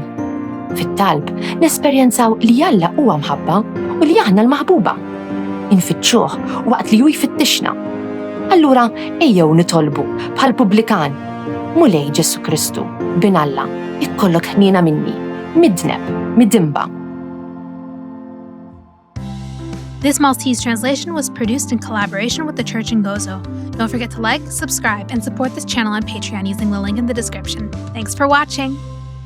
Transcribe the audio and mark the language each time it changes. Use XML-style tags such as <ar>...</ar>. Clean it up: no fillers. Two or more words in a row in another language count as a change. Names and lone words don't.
<mt>Fit-talb nesperjenzaw li Alla huwa mħabba u li aħna l-maħbuba. Infittxuh waqt li hu jfittixna. Allura ejjew nitolbu bħal pubblikan: Mulej Ġesu Kristu, bin Alla, ikkollok ħnina minni, midneb, midimba.</mt> <en>This Maltese translation was produced in collaboration with the Church in Gozo. Don't forget to like, subscribe, and support this channel on Patreon using the link in the description. Thanks for watching!</en>